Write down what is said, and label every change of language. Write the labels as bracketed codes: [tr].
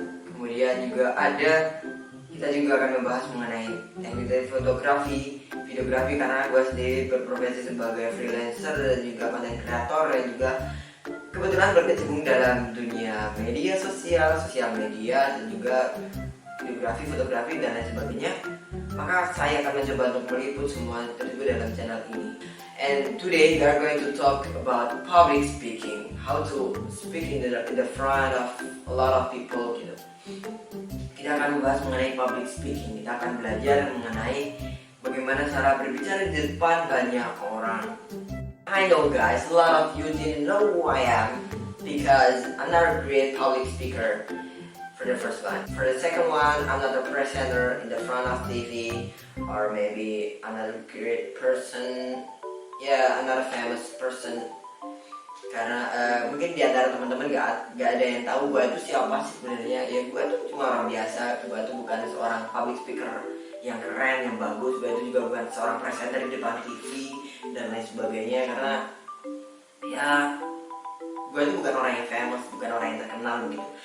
[id] Kemudian juga kita juga akan membahas mengenai teknik dari fotografi, videografi, karena gue sendiri berprofesi sebagai freelancer dan juga content creator, dan juga kebetulan berkecimpung dalam dunia media sosial, sosial media, dan juga videografi, fotografi, dan lain sebagainya. Maka saya akan mencoba untuk meliput semua tersebut dalam channel ini. [en] And today we are going to talk about public speaking, how to speak in the front of a lot of people [id] gitu. Kita akan membahas mengenai public speaking. Kita akan belajar mengenai bagaimana cara berbicara di depan banyak orang. [en] I know guys, a lot of you didn't know who I am because I'm not a great public speaker. For the first one. For the second one, I'm not a presenter in the front of TV, or maybe I'm not a great person. Yeah, I'm not a famous person. [id] Karena mungkin di antara teman-teman gak ada yang tahu gue itu siapa sih sebenarnya. Ya gue tuh cuma orang biasa. Gue tuh bukan seorang public speaker yang keren, yang bagus. Gue itu juga bukan seorang presenter di depan TV dan lain sebagainya. Karena ya gue tuh bukan orang yang famous, bukan orang yang terkenal gitu.